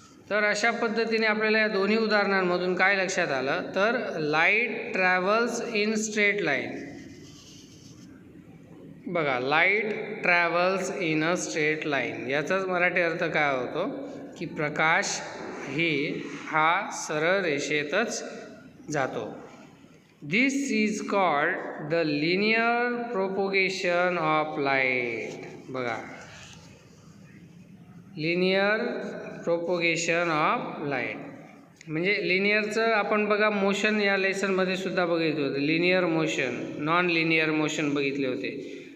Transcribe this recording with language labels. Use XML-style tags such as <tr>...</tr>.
<mr>तर अशा पद्धतीने आपल्याला या दोन्ही उदाहरणांमधून काय लक्षात आलं, तर</mr> <en>Light travels in straight line.</en> <mr>बघा,</mr> <en>light travels in a straight line,</en> <mr>याचाच मराठी अर्थ काय होतो की प्रकाश हा सरळ रेषेतच जातो.</mr> <en>This is called the linear propagation of light.</en> <mr>बघा, लिनियर प्रोपोगेशन ऑफ लाईट म्हणजे लिनियरचं आपण बघा मोशन या लेसनमध्ये सुद्धा बघितलं होतं. Linear motion, non linear motion बघितले होते.</mr>